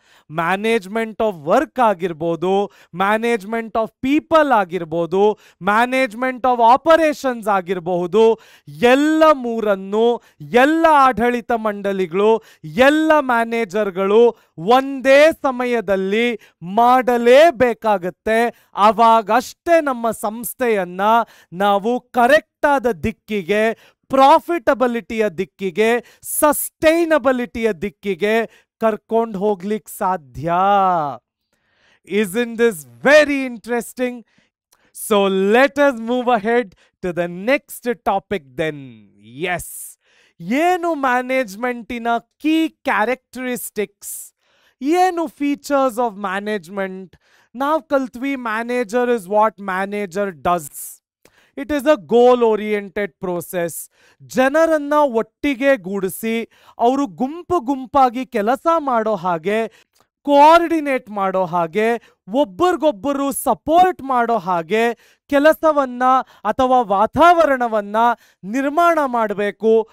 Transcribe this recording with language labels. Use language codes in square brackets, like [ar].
[kn] Management of work ಆಗಿರ್ಬೋದು, management of people ಆಗಿರ್ಬೋದು, management of operations ಆಗಿರಬಹುದು, ಎಲ್ಲ ಮೂರನ್ನು ಎಲ್ಲ ಆಡಳಿತ ಮಂಡಳಿಗಳು, ಎಲ್ಲ ಮ್ಯಾನೇಜರ್ಗಳು ಒಂದೇ ಸಮಯದಲ್ಲಿ ಮಾಡಲೇಬೇಕಾಗತ್ತೆ. ಆವಾಗಷ್ಟೇ ನಮ್ಮ ಸಂಸ್ಥೆಯನ್ನ ನಾವು ಕರೆಕ್ಟಾದ ದಿಕ್ಕಿಗೆ, ಪ್ರಾಫಿಟಬಿಲಿಟಿಯ ದಿಕ್ಕಿಗೆ, ಸಸ್ಟೈನಬಿಲಿಟಿಯ ದಿಕ್ಕಿಗೆ ಕರ್ಕೊಂಡು ಹೋಗ್ಲಿಕ್ಕೆ ಸಾಧ್ಯ. [en] Isn't this very interesting? So let us move ahead to the next topic then. Yes. [kn] ಏನು ಮ್ಯಾನೇಜ್ಮೆಂಟಿನ ಕೀ ಕ್ಯಾರೆಕ್ಟರಿಸ್ಟಿಕ್ಸ್, ಏನು ಫೀಚರ್ಸ್ ಆಫ್ ಮ್ಯಾನೇಜ್ಮೆಂಟ್? ನಾವು ಕಲ್ತ್ವಿ [en] Manager is what manager does. It is a goal oriented process. [kn] ಜನರನ್ನ ಒಟ್ಟಿಗೆ ಗೂಡಿಸಿ ಅವರು ಗುಂಪು ಗುಂಪಾಗಿ ಕೆಲಸ ಮಾಡೋ ಹಾಗೆ, ಕೋಆರ್ಡಿನೇಟ್ ಮಾಡೋ ಹಾಗೆ, ಒಬ್ಬರಿಗೊಬ್ಬರು ಸಪೋರ್ಟ್ ಮಾಡೋ ಹಾಗೆ ಕೆಲಸವನ್ನ ಅಥವಾ ವಾತಾವರಣವನ್ನ ನಿರ್ಮಾಣ ಮಾಡಬೇಕು.